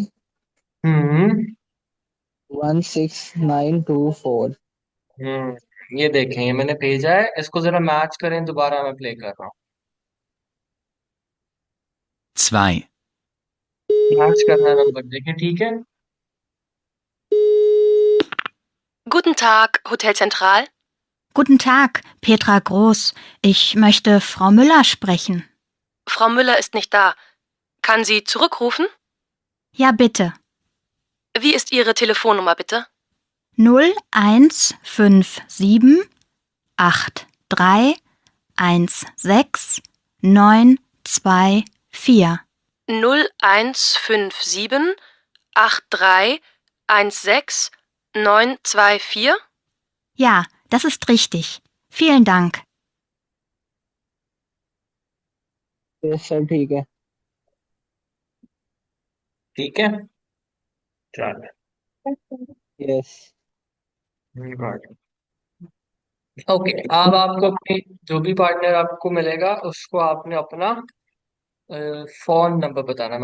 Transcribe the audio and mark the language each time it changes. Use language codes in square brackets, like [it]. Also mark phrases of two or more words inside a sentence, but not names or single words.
[hi] हम्म 16924। ये देखें, ये मैंने भेजा है, इसको जरा मैच करें। दोबारा मैं प्ले कर रहा हूँ। 2, मैच करना नंबर देखें, ठीक है? [de] Guten Tag, Hotel Zentral. Guten Tag, Petra Groß. Ich möchte Frau Müller sprechen. Frau Müller ist nicht da. Kann sie zurückrufen? Ja, bitte. Wie ist Ihre Telefonnummer bitte? 0157 83 16 924. 0157 83 16 924? Ja, das ist richtig. Vielen Dank. [en] yes sir [hi] ठीक है। ठीक है, चलो। यस ओके, अब आपको अपनी जो भी पार्टनर आपको मिलेगा उसको आपने अपना फोन नंबर बताना है।